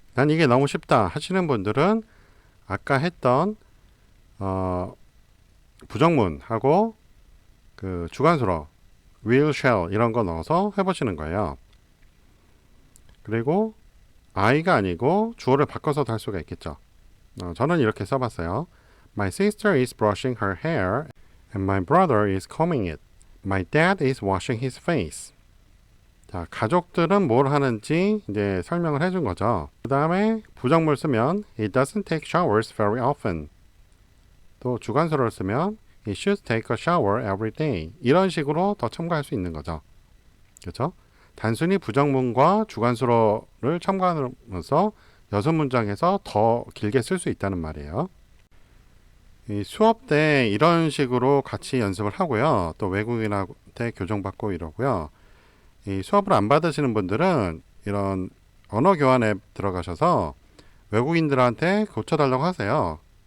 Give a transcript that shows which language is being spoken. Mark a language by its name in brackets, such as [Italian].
[Korean] 난 이게 너무 쉽다 하시는 분들은 아까 했던 부정문하고 그 주관수로 will, shall 이런 거 넣어서 해보시는 거예요. 그리고 I가 아니고 주어를 바꿔서도 할 수가 있겠죠. 저는 이렇게 써봤어요. [English] My sister is brushing her hair and my brother is combing it. My dad is washing his face. [Korean] 자, 가족들은 뭘 하는지 이제 설명을 해준 거죠. 그 다음에 부정물 쓰면 [English] He doesn't take showers very often. [Korean] 또 주관수를 쓰면 [English] He should take a shower every day. [Korean] 이런 식으로 더 첨가할 수 있는 거죠. 그렇죠? 단순히 부정문과 주관수로를 첨가하면서 6문장에서 더 길게 쓸 수 있다는 말이에요. 이 수업 때 이런 식으로 같이 연습을 하고요. 또 외국인한테 교정받고 이러고요. 이 수업을 안 받으시는 분들은 이런 언어 교환 앱 들어가셔서 외국인들한테 고쳐달라고 하세요.